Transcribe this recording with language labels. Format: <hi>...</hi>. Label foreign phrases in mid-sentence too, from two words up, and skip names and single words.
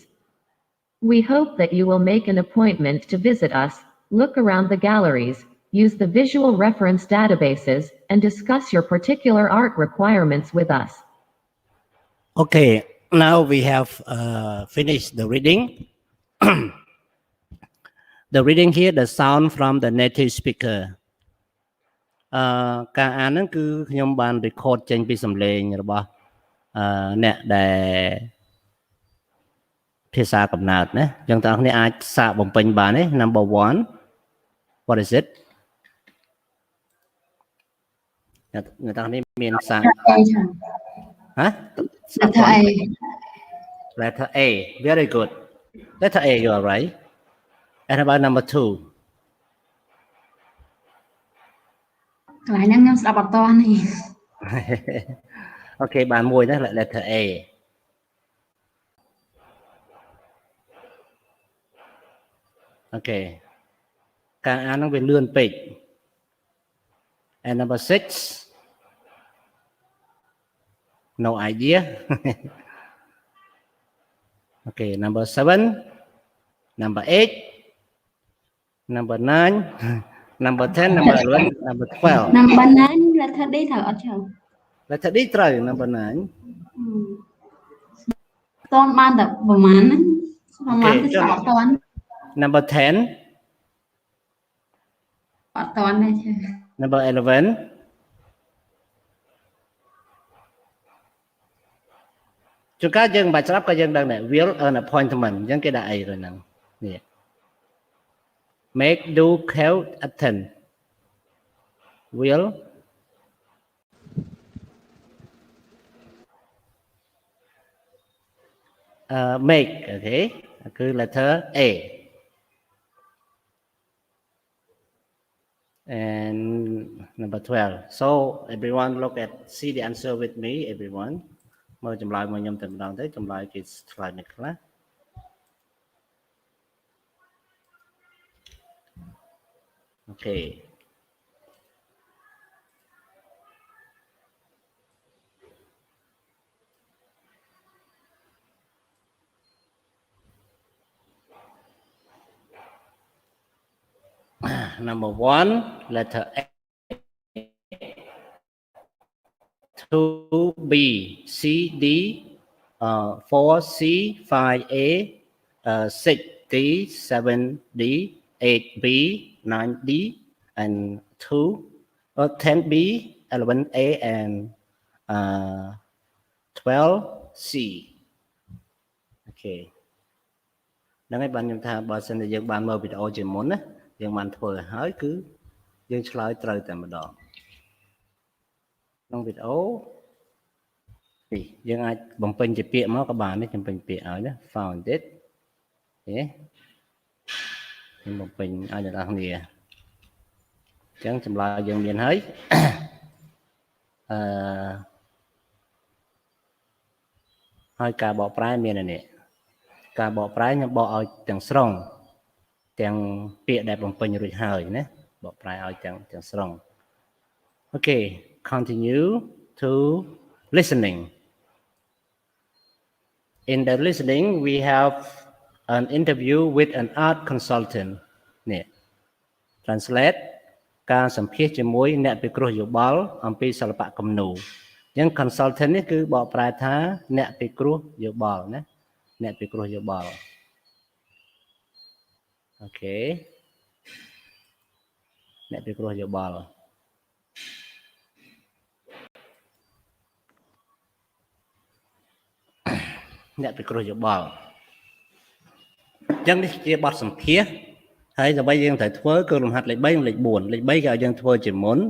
<en>We hope that you will make an appointment to visit us, look around the galleries, use the visual reference databases, and discuss your particular art requirements with us. Okay, now we have finished the reading. The reading here, the sound from the native speaker.</en> <km>ការអានហ្នឹងគឺខ្ញុំបាន record ចេញពីសំឡេងរបស់អ្នកដែលភាសាកំណើតណាអញ្ចឹងតើអ្នកអាចសាកបំពេញបានទេ</km> <en>Number 1 What is it</en> <km>អ្នកទាំងនេះមានសាកហ៎</km> <en>Letter A. Letter A very good Letter A you are right and about number 2</en> <km>កន្លែងហ្នឹងខ្ញុំស្ដាប់អត់ទាន់ទេ</km> <en>Okay</en> <km>បានមួយណា</km> <en>Letter A Okay</en> <km>ការអានហ្នឹងវាលឿនពេក</km> <en>and number 6 no idea Okay number 7 number 8 number 9 number 10 number 11 number 12 Number 9 letter D</en> <km>ត្រូវអត់ចូល</km> <en>Letter D ត្រូវ number 9</en> <km>តន់បានតែប្រហែលហ្នឹងប្រហែលគឺស្ដាប់អត់ទាន់</km> <en>Number 10</en> <km>អត់ទាន់ទេ</km> <en>Number 11</en> <km>ជួនកាលយើងមិនបាច់ស្ដាប់ក៏យើងដឹងដែរ</km> <en>will earn appointment</en> <km>អញ្ចឹងគេដាក់អីទៅហ្នឹងនេះ</km> <en>make do count attend will make okay គឺ letter A and number 12 so everyone look at see the answer with me everyone</en> <km>មើលចម្លើយមកខ្ញុំតែម្ដងទៅចម្លើយគេឆ្លើយនេះខ្លះ</km> <en>Okay. Number 1, letter A. 2, B, C, D, 4, C, 5, A, 6, D, 7, D, 8, B, 9, D, and 2, 10, B, 11, A, and 12, C.</en> <km>Okay. ហ្នឹងហើយបានខ្ញុំថាបើសិនជាយើងបានមើលវីដេអូជាមុនណាយើងបានធ្វើហើយគឺយើងឆ្លើយត្រូវតែម្ដងក្នុងវីដេអូនេះយើងអាចបំពេញជាពាក្យមកក៏បាននេះខ្ញុំបំពេញពាក្យឲ្យណា</km> <en>found it</en> <km>ទេខ្ញុំបំពេញឲ្យអ្នកនរគ្នាអញ្ចឹងចម្លើយយើងមានហើយ ហើយការបកប្រែមាននេះការបកប្រែខ្ញុំបកឲ្យទាំងស្រុងទាំងពាក្យដែលបំពេញរួចហើយណាបកប្រែឲ្យទាំងស្រុង</km> <en>Okay continue to listening in the listening we have an interview with an art consultant</en> <km>នេះ translate ការសម្ភាសជាមួយអ្នកពិគ្រោះយោបល់អំពីសិល្បៈគំនូរអញ្ចឹង consultant នេះគឺបកប្រែថាអ្នកពិគ្រោះយោបល់ណាអ្នកពិគ្រោះយោបល់ អូខេអ្នកពិគ្រោះយោបល់អ្នកពិគ្រោះយោបល់អញ្ចឹងនេះជាបទសម្ភាសហើយដើម្បីយើងត្រូវធ្វើគឺលំហាត់លេខ3និងលេខ4លេខ3គេឲ្យយើងធ្វើជាមុន</km>